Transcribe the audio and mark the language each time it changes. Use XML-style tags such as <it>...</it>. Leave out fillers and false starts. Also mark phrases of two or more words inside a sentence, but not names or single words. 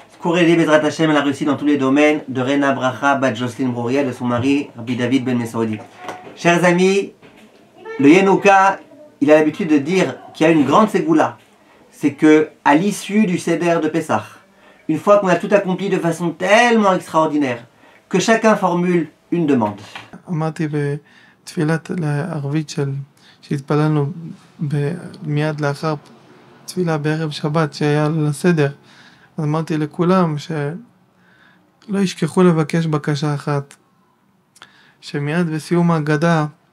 <fr>pour aider</fr> <he>בעזרת השם</he> <fr>à la réussite dans tous les domaines de Rena Bracha Bat Jocelyne Brouria de son mari Rabbi David Ben Mesaoudi. Chers amis, le Yenouka, il a l'habitude de dire qu'il y a une grande ségoula. C'est que à l'issue du Seder de Pessah, une fois qu'on a tout accompli de façon tellement extraordinaire, que chacun formule une demande.</fr> <he>אמרתי בתפילת הערבית שהתפללנו מיד לאחר תפילה בערב שבת שהיה לסדר, אז אמרתי לכולם שלא ישכחו לבקש בקשה אחת, שמיד בסיום ההגדה,</he>